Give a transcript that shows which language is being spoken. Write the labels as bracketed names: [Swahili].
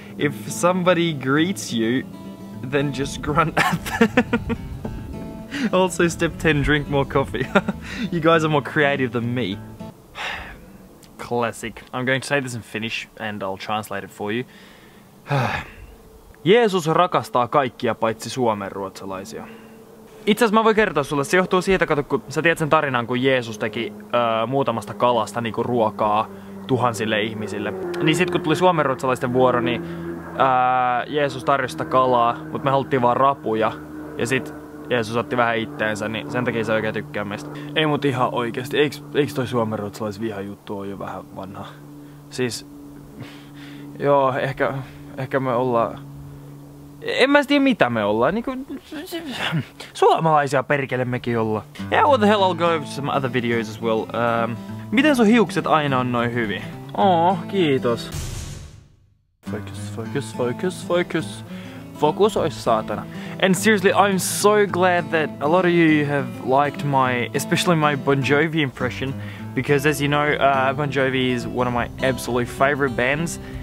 [English] If somebody greets you, then just grunt at them. Also step 10, drink more coffee. You guys are more creative than me. Classic. I'm going to say this in Finnish and I'll translate it for you. [Finnish] Jeesus rakastaa kaikkia paitsi suomenruotsalaisia. Itse asiassa mä voin kertoa sulle, se johtuu siitä, kato, kun sä tiedät sen tarinan, kun Jeesus teki muutamasta kalasta niinku ruokaa tuhansille ihmisille. Niin sit kun tuli suomenruotsalaisten vuoro, niin Jeesus tarjosi sitä kalaa, mutta me haluttiin vaan rapuja. Ja sit Jeesus otti vähän itteensä, niin sen takia se oikein tykkää meistä. Ei mut ihan oikeesti, eiks toi suomenruotsalaisvihajuttu ole jo vähän vanha? Siis, joo, ehkä me ollaan... En mä tiedä mitä me ollaan, niinku... Suomalaisia perkele mekin ollaan. [English] Yeah, what the hell, I'll go over to some other videos as well. [Finnish] Miten sun hiukset aina on noin hyvin? Kiitos. [English] Focus, focus, focus, focus. [Finnish] Fokusoi saatana. [English] And seriously, I'm so glad that a lot of you have liked especially my Bon Jovi impression, because as you know, Bon Jovi is one of my absolute favorite bands.